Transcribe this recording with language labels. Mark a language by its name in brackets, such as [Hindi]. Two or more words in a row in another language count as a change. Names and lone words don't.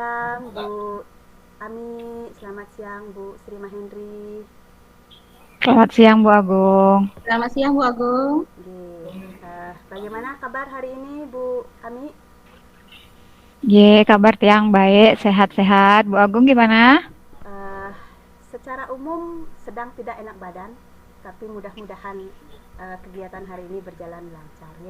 [Indonesian] siang Bu Ami, selamat siang Bu Sri Mahendri. Selamat siang Bu Agung. Selamat siang Bu Agung. Bagaimana kabar hari ini Bu Ami? Kabar tiang baik, sehat-sehat. Bu Agung gimana? Eh, Secara umum sedang tidak enak badan, tapi mudah-mudahan kegiatan hari ini berjalan lancar ya.